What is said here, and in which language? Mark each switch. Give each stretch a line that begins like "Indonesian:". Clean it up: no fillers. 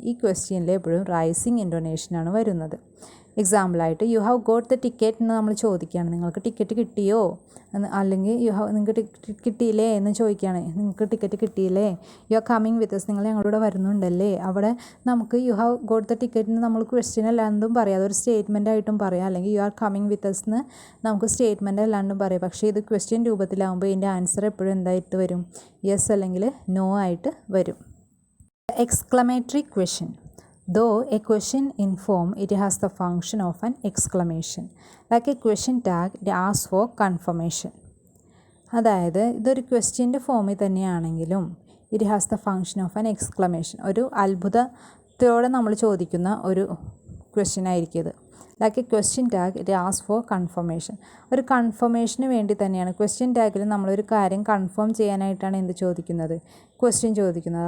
Malayalam: ഈ ക്വസ്റ്റ്യനിൽ എപ്പോഴും റൈസിങ് ഇൻറ്റൊനേഷനാണ് വരുന്നത്. എക്സാമ്പിളായിട്ട്
English: you have got the ticket
Malayalam: എന്ന് നമ്മൾ ചോദിക്കുകയാണ്, നിങ്ങൾക്ക് ടിക്കറ്റ് കിട്ടിയോ എന്ന്, അല്ലെങ്കിൽ നിങ്ങൾക്ക് ടിക്കറ്റ് കിട്ടിയില്ലേ എന്ന് ചോദിക്കുകയാണ്, നിങ്ങൾക്ക് ടിക്കറ്റ് കിട്ടിയില്ലേ,
English: you are coming with us,
Malayalam: നിങ്ങൾ ഞങ്ങളുടെ വരുന്നുണ്ടല്ലേ. അവിടെ നമുക്ക്
English: you have got the ticket
Malayalam: എന്ന് നമ്മൾ ക്വസ്റ്റ്യൻ അല്ലാണ്ടും പറയാം, അതൊരു സ്റ്റേറ്റ്മെൻ്റ് ആയിട്ടും പറയാം. അല്ലെങ്കിൽ
English: you are coming with us
Malayalam: എന്ന് നമുക്ക് സ്റ്റേറ്റ്മെൻ്റ് അല്ലാണ്ടും പറയാം. പക്ഷേ ഇത് ക്വസ്റ്റ്യൻ രൂപത്തിലാകുമ്പോൾ ഇതിൻ്റെ ആൻസർ എപ്പോഴും എന്തായിട്ട് വരും, യെസ് അല്ലെങ്കിൽ നോ ആയിട്ട് വരും.
English: Exclamatory question. Though a question in form, it has the function of an exclamation. Like a question tag, it asks for confirmation.
Malayalam: അതായത് ഇതൊരു ക്വസ്റ്റ്യൻ്റെ ഫോമിൽ തന്നെയാണെങ്കിലും
English: It has the function of an exclamation.
Malayalam: ഒരു അത്ഭുതത്തോടെ നമ്മൾ ചോദിക്കുന്ന ഒരു ക്വസ്റ്റ്യൻ ആയിരിക്കും ഇത്.
English: Like a question tag, it ask for confirmation.
Malayalam: ഒരു കൺഫർമേഷന് വേണ്ടി തന്നെയാണ് ക്വസ്റ്റ്യൻ ടാഗിൽ നമ്മളൊരു കാര്യം കൺഫേം ചെയ്യാനായിട്ടാണ് എന്ത് ചോദിക്കുന്നത്, ക്വസ്റ്റ്യൻ ചോദിക്കുന്നത്.